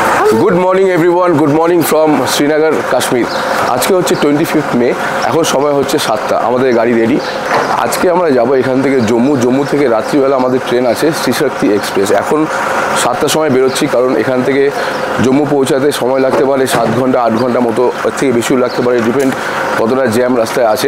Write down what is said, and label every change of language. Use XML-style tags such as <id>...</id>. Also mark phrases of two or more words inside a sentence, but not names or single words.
<en>Good morning everyone, good morning from Srinagar Kashmir.</en> <bn>আজকে হচ্ছে 25 মে, এখন সময় হচ্ছে 7টা। আমাদের গাড়ি রেডি। আজকে আমরা যাব এখান থেকে জম্মু থেকে রাত্রিবেলা আমাদের ট্রেন আছে শ্রীশক্তি এক্সপ্রেস। এখন 7টার সময় বেরোচ্ছি, কারণ এখান থেকে জম্মু পৌঁছাতে সময় লাগতে পারে 7 ঘন্টা 8 ঘন্টা মতো, এর থেকে বেশিও লাগতে পারে, ডিপেন্ড কতটা জ্যাম রাস্তায় আছে।</bn>